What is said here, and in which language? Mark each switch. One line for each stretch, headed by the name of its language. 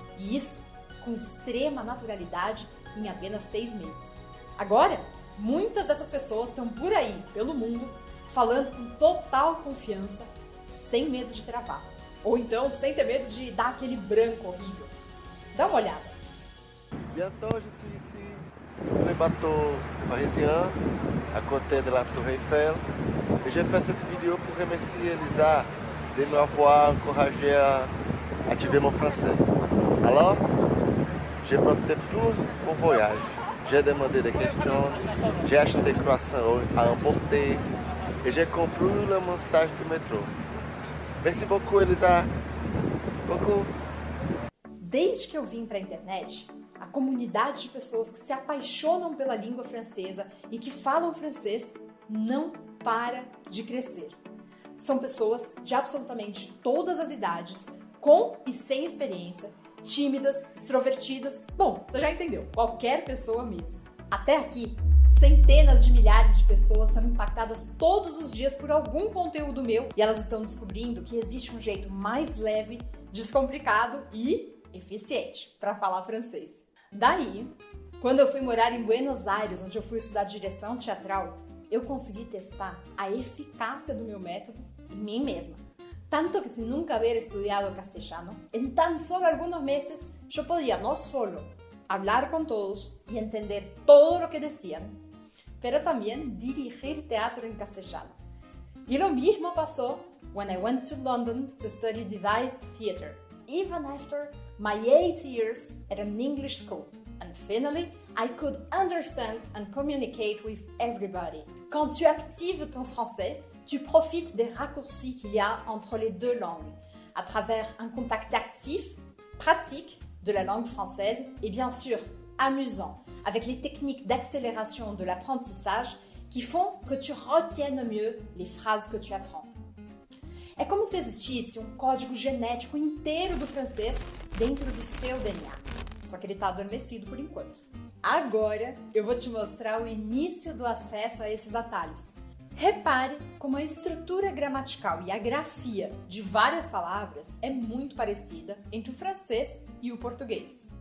Portuguese: E isso com extrema naturalidade em apenas 6 meses. Agora, muitas dessas pessoas estão por aí, pelo mundo, falando com total confiança, sem medo de travar. Ou então, sem ter medo de dar aquele branco horrível. Dá uma olhada.
French: Bientôt, je suis ici, sur les bateaux parisiens, à côté de la Tour Eiffel. Et j'ai fait cette vidéo pour remercier Elisa de m'avoir encouragé à activer mon français. Alors, j'ai profité de tout mon voyage. J'ai demandé des questions, j'ai acheté croissants à emporter et j'ai compris le message du métro. Merci beaucoup, Elisa. Beaucoup.
Portuguese: Desde que eu vim para a internet, a comunidade de pessoas que se apaixonam pela língua francesa e que falam francês não para de crescer. São pessoas de absolutamente todas as idades, com e sem experiência, tímidas, extrovertidas, bom, você já entendeu, qualquer pessoa mesmo. Até aqui, centenas de milhares de pessoas são impactadas todos os dias por algum conteúdo meu e elas estão descobrindo que existe um jeito mais leve, descomplicado e eficiente para falar francês. Daí, quando eu fui morar em Buenos Aires, onde eu fui estudar direção teatral, eu consegui testar a eficácia do meu método em mim mesma. Tanto que
Spanish: sin nunca haber estudiado castellano, en tan solo algunos meses yo podía no solo hablar con todos y entender todo lo que decían, pero también dirigir teatro en castellano. Y lo mismo pasó
English: when I went to London to study devised theater, even after my 8 years at an English school. And finally, I could understand and communicate with everybody.
French: Quand tu actives ton français, tu profites des raccourcis qu'il y a entre les deux langues, à travers un contact actif, pratique de la langue française et bien sûr amusant, avec les techniques d'accélération de l'apprentissage qui font que tu retiennes mieux les phrases que tu apprends.
Portuguese: É como se existisse um código genético inteiro do francês dentro do seu DNA, só que ele está adormecido por enquanto. Agora eu vou te mostrar o início do acesso a esses atalhos. Repare como a estrutura gramatical e a grafia de várias palavras é muito parecida entre o francês e o português.